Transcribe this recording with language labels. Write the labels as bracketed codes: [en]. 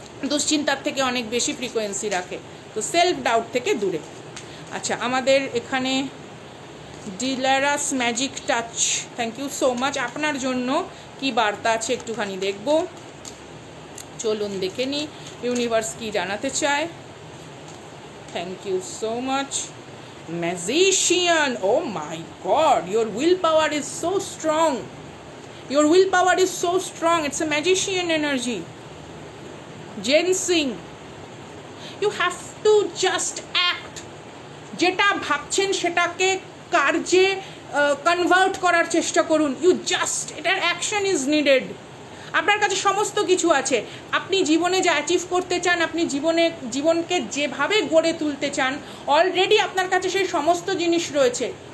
[bn] দুশ্চিন্তার থেকে অনেক বেশি ফ্রিকোয়েন্সি রাখে, তো সেলফ ডাউট থেকে দূরে। আচ্ছা, আমাদের এখানে ডিলারাস magic touch, [en] Thank you so much. [bn] আপনার জন্য কি বার্তা আছে একটুখানি দেখব, চলুন দেখে নিই ইউনিভার্স কি জানাতে চায়। [en] Thank you so much. Magician, oh my god, your willpower is so strong. Your willpower is so strong. It's a magician energy. Ginseng, you have to just act. [bn] যেটা ভাবছেন সেটাকে কার্যে কনভার্ট করার চেষ্টা করুন। [en] you just, [bn] এটার [en] Action is needed. [bn] আপনার কাছে সমস্ত কিছু আছে, আপনি জীবনে যা অ্যাচিভ করতে চান, আপনি জীবনকে যেভাবে গড়ে তুলতে চান, অলরেডি আপনার কাছে সেই সমস্ত জিনিস রয়েছে।